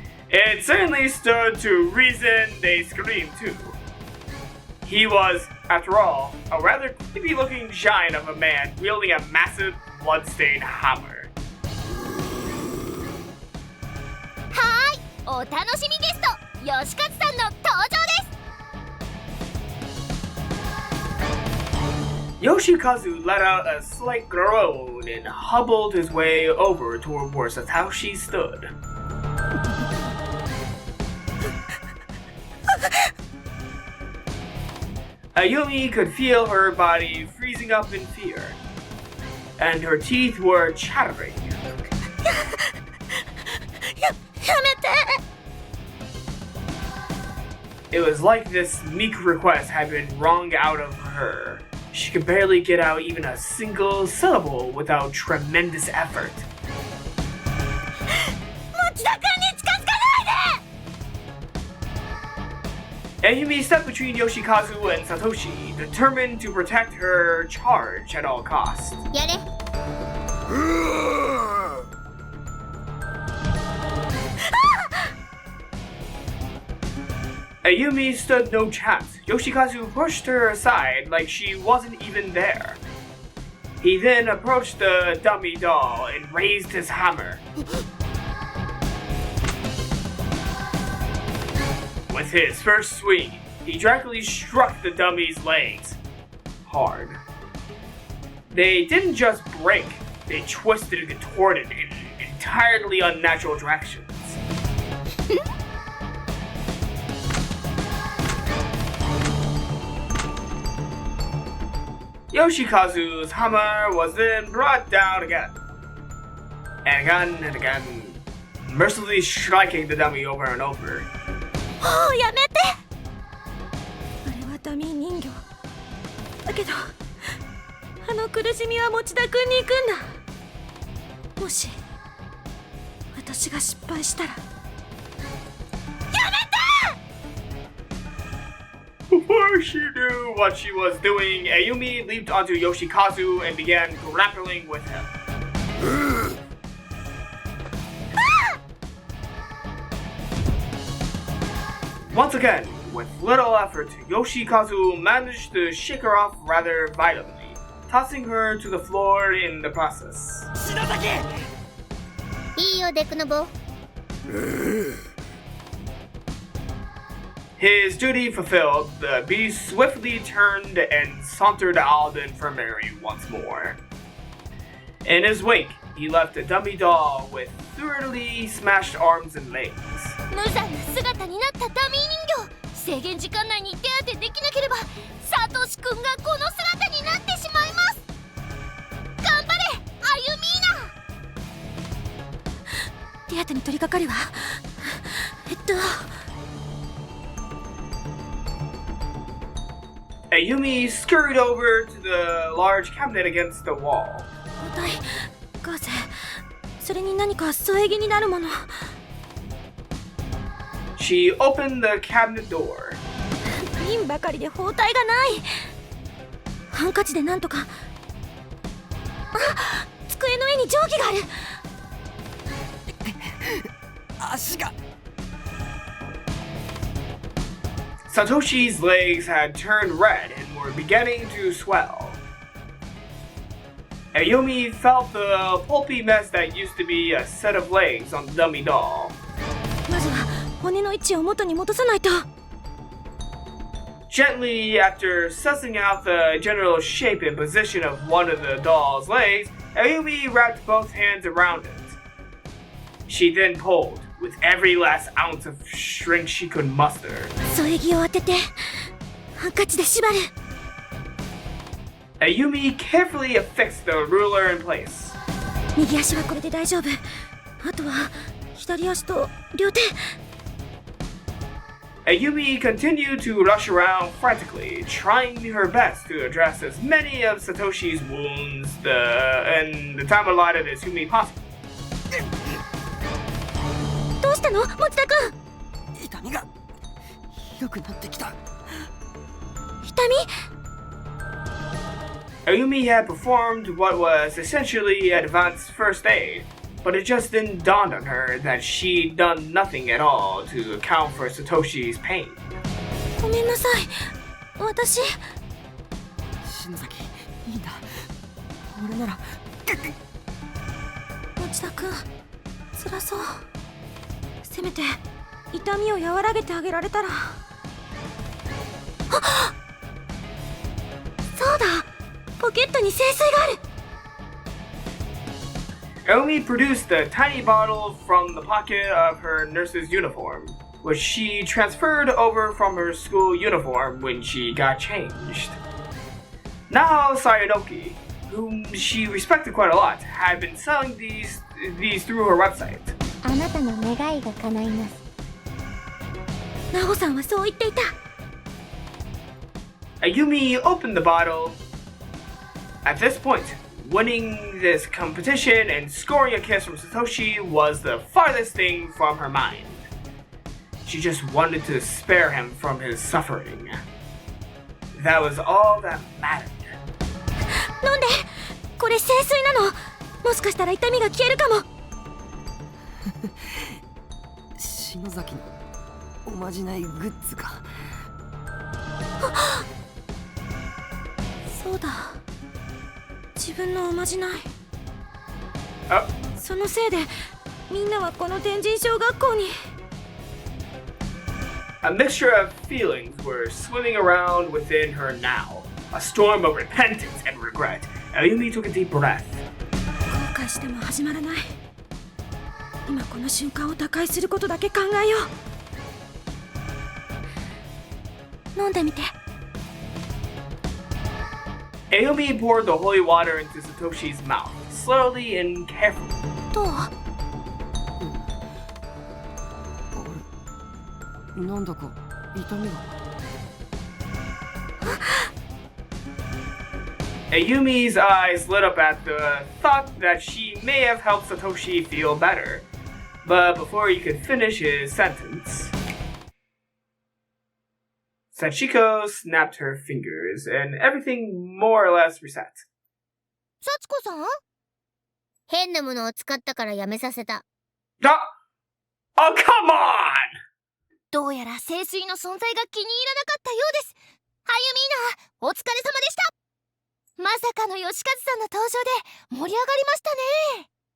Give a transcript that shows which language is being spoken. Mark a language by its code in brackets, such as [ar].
[en] It certainly stood to reason they screamed too. He was, after all, a rather creepy-looking giant of a man wielding a massive blood-stained hammer. [ja] はーい、お楽しみゲスト、吉勝さんの登場です。 [en] Yoshikazu let out a slight groan and hobbled his way over toward where Satoshi stood. Ayumi could feel her body freezing up in fear, and her teeth were chattering. [ja] やめて。 [en] It was like this meek request had been wrung out of her. She could barely get out even a single syllable without tremendous effort. [ja] 持田君に近づかないで。 [en] Ayumi stepped between Yoshikazu and Satoshi, determined to protect her charge at all costs. [ja] やれ。 [en] Ayumi stood no chance. Yoshikazu pushed her aside like she wasn't even there. He then approached the dummy doll and raised his hammer. With his first swing, he directly struck the dummy's legs hard. They didn't just break, they twisted and contorted in entirely unnatural directions. Yoshikazu's hammer was then brought down again, and again, mercilessly striking the dummy over and over. [ja] もうやめて。あれはダミー人形だけど、あの苦しみは持田君に行くんだ。もし私が失敗したら。 [en] Before she knew what she was doing, Ayumi leaped onto Yoshikazu and began grappling with him. Once again, with little effort, Yoshikazu managed to shake her off rather violently, tossing her to the floor in the process. [ja] いいよ、デクノボ。 [en] His duty fulfilled, the beast swiftly turned and sauntered out of the infirmary once more. In his wake, he left a dummy doll with thoroughly smashed arms and legs. [ja] 無残な姿になったダミー人形。制限時間内に手当てできなければ、サトシ君がこの姿になってしまいます。頑張れ、アユミーナ。手当てに取り掛かるわ。 [en] Ayumi scurried over to the large cabinet against the wall. [ja] 包帯、ガーゼ、それに何か添え木になるもの。 [en] She opened the cabinet door. [ja] 瓶ばかりで包帯がない。ハンカチでなんとか。あ、机の上に定規がある。足が。 [en] Satoshi's legs had turned red and were beginning to swell. Ayumi felt the pulpy mess that used to be a set of legs on the dummy doll. [ja] まずは骨の位置を元に戻さないと。 [en] Gently, after sussing out the general shape and position of one of the doll's legs, Ayumi wrapped both hands around it. She then pulled, with every last ounce of strength she could muster. [ja] 添え木を当てて、ハンカチで縛る。 [en] Ayumi carefully affixed the ruler in place. [ja] 右足はこれで大丈夫。あとは左足と両手。 [en] Ayumi continued to rush around frantically, trying her best to address as many of Satoshi's wounds in the time allotted as humanly possible. [ja] どうしたの、持田君。痛みがひどくなってきた。痛み。 [en] Ayumi had performed what was essentially advanced first aid, but it just didn't dawn on her that she'd done nothing at all to account for Satoshi's pain. [ja] ごめんなさい。私。篠崎、いいんだ。俺なら。持田君、辛そう。せめて痛みを和らげてあげられたら。あ、そうだ、ポケットに聖水がある。 [en] Ayumi produced a tiny bottle from the pocket of her nurse's uniform, which she transferred over from her school uniform when she got changed. Now Sayanoki, whom she respected quite a lot, had been selling these through her website. [ja] あなたの願いが叶います。ナホさんはそう言っていた。 [en] Ayumi opened the bottle. At this point, winning this competition and scoring a kiss from Satoshi was the farthest thing from her mind. She just wanted to spare him from his suffering. That was all that mattered. [ja] 飲んで。これ聖水なの。もしかしたら痛みが消えるかも。篠崎のおまじないグッズか。そうだ。自分のおまじない。あ、そのせいでみんなはこの天神小学校に。 [en] A mixture of feelings were swimming around within her now. A storm of repentance and regret. Ayumi took a deep breath. [ja] 後悔しても始まらない。今この瞬間を打開することだけ考えよう。飲んでみて。 [en] Ayumi poured the holy water into Satoshi's mouth, slowly and carefully. [ja] どう？なんだか痛みが。 [en] Ayumi's eyes lit up at the thought that she may have helped Satoshi feel better. But before he could finish his sentence, Sachiko snapped her fingers and everything more or less reset. [ja] 幸子さん？変なものを使ったからやめさせた。 [en] Oh, come on! [ja] どうやら聖水の存在が気に入らなかったようです。はゆみーな、お疲れ様でした。まさかの吉和さんの登場で盛り上がりましたね。